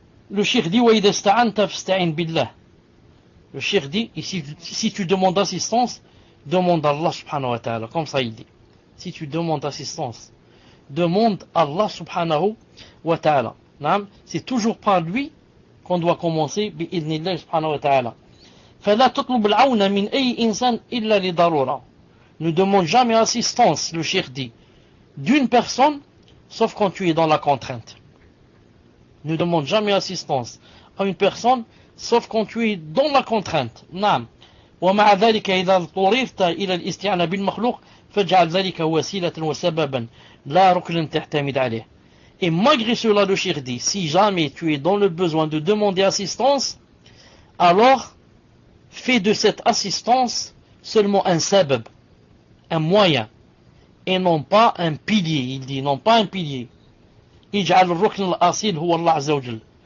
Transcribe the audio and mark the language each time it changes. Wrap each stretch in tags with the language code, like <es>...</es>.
<fr>Le cheikh dit</fr> <ar>wa idha ista'anta fasta'in billah.</ar> <fr>Le cheikh dit, ici, si tu demandes assistance, demande Allah subhanahu wa ta'ala, comme ça il dit. Si tu demandes assistance, demande Allah subhanahu wa ta'ala. C'est toujours par lui qu'on doit commencer bi'idhnillah subhanahu wa ta'ala.</fr> <ar>فلا تطلب العون من أي إنسان إلا لضرورة.</ar> <fr>Ne demande jamais assistance, le cheikh dit, d'une personne, sauf quand tu es dans la contrainte. Ne demande jamais assistance à une personne, sauf quand tu es dans la contrainte.</fr> <ar>نعم. ومع ذلك إذا اضطررت إلى الاستعانة بالمخلوق فاجعل ذلك وسيلة وسببا لا ركنا تعتمد عليه.</ar> <fr>Et malgré cela, le cheikh dit, si jamais tu es dans le besoin de demander assistance, alors fais de cette assistance seulement un sabab, un moyen, et non pas un pilier. Il dit non pas un pilier.</fr> <ar>اجعل الركن الأصيل هو الله عز وجل.</ar>